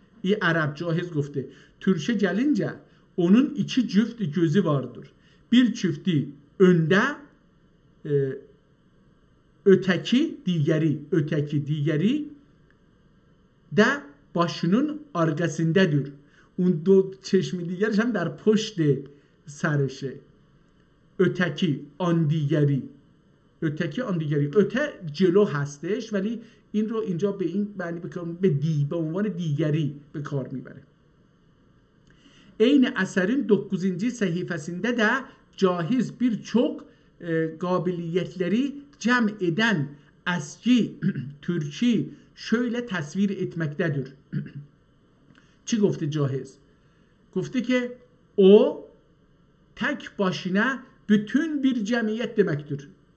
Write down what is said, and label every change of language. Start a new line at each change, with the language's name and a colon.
Persian: این عرب جاهز گفته.
Turkish: Türk'e gelince onun 2 çift gözü vardır. Bir çifti önde, öteki digeri de başının arkasındadır.
Persian: اون دو چشم دیگرش هم در پشت سرشه. öteki آن دیگری öte جلو هستش ولی این رو اینجا به این معنی به عنوان دیگری به کار میبره.
Azerbaijani: Eyni əsərin 9-cu səhifəsində də caiz bir çox qabiliyyətləri cəm edən əski türki şöyle tasvir etmektedir.
Persian: چی گفته جاهز؟ گفته که
Turkish: o tek başına bütün bir cemiyet demektir.